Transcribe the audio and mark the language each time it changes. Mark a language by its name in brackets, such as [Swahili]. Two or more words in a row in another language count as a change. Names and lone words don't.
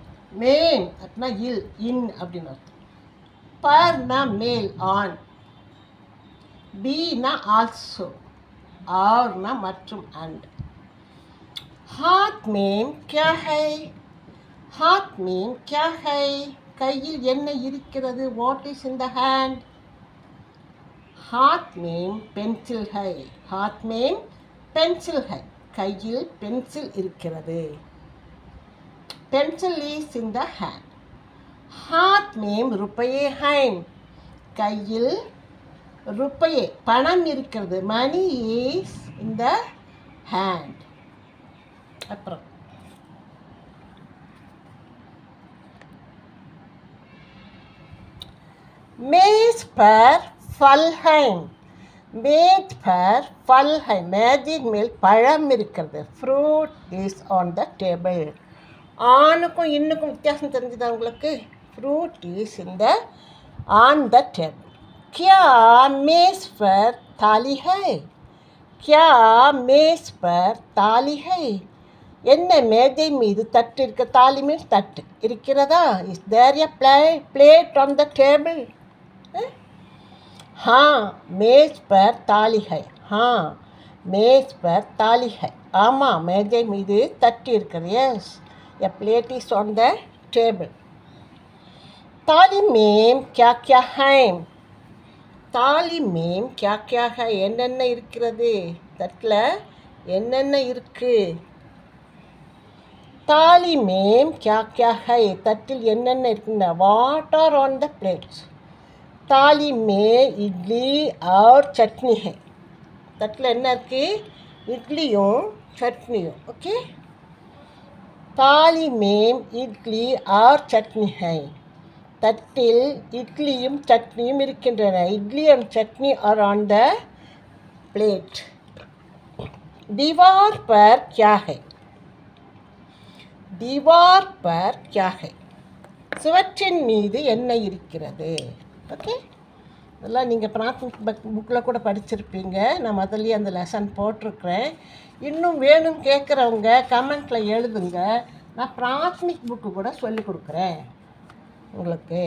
[Tamil] மேன் அப்படின்னா இல் இன் அப்படின்னு அர்த்தம். பர்னா மேல் ஆன், பீனா ஆல்சோ, ஆர்னா மற்றும் அண்ட். [Hindi] हाथ में क्या है, हाथ में क्या है, [Tamil] கையில் என்ன இருக்கிறது, [English] what is in the hand. [Hindi] हाथ में पेंसिल है, हाथ में पेंसिल है, [Tamil] கையில் பென்சில் இருக்கிறது, [English] pencil is in the hand. [Hindi] हाथ में रुपये हैं, [Tamil] கையில் रुपये பணம் இருக்கிறது, [English] money is in the hand. [Hindi] அப்புறம் मेज पर फल है, मेज पर फल है, [Tamil] மேஜின் மேல் பழம் இருக்கிறது, [English] fruit is on the table. [Tamil] ஆணுக்கும் இன்னுக்கும் வித்தியாசம் தெரிஞ்சுதா உங்களுக்கு? [English] fruit is in the on the table. [Hindi] क्या मेज पर थाली है, क्या मेज पर थाली है, [Tamil] என்ன மேஜை மீது தட்டு இருக்க, தாலி மீன்ஸ் தட்டு இருக்கிறதா, [English] is there a plate on the table. [Hindi] हाँ मेज पर ताली है, हाँ मेज पर ताली है, [Tamil] ஆமாம் மேஜை மீது தட்டு இருக்கிறது, [English] yes a plate is on the table. [Hindi] थाली में क्या क्या है, थाली में क्या क्या है, [Tamil] என்னென்ன இருக்கிறது, தட்டில் என்னென்ன இருக்கு. [Hindi] थाली में क्या क्या है, [Tamil] தட்டில் என்னென்ன இருக்குன்னா, [English] what are on the plates. [Hindi] थाली में इडली और चटनी है, [Tamil] தட்டில் என்ன இருக்குது, இட்லியும் சட்னியும். [English] ஓகே, [Hindi] थाली में इडली और चटनी है, [Tamil] தட்டில் இட்லியும் சட்னியும் இருக்கின்றன, [English] idli और chutney are on the plate. [Hindi] दीवार पर क्या है, दीवार पर क्या है, [Tamil] சுவற்றின் மீது என்ன இருக்கிறது. ஓகே, இதெல்லாம் நீங்கள் பிராத்மிக் புக்கில் கூட படிச்சிருப்பீங்க, நான் முதல்ல அந்த லெசன் போட்டிருக்கிறேன். இன்னும் வேணும் கேட்குறவங்க கமெண்ட்டில் எழுதுங்க, நான் பிராத்மிக் புக்கு கூட சொல்லி கொடுக்குறேன் உங்களுக்கு.